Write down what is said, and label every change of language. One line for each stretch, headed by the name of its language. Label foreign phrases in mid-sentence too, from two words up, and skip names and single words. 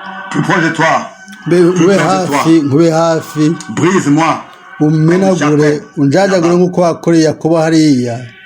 French: Plus proche de toi. Mbe, Plus nkube proche de toi.
Kinyarwanda: hafi, nkube hafi.
French: Brise-moi.
Kinyarwanda: Umenagure, Jacob, unjanjagure là-bas. nk'uko wakoreye Yakobo hariya.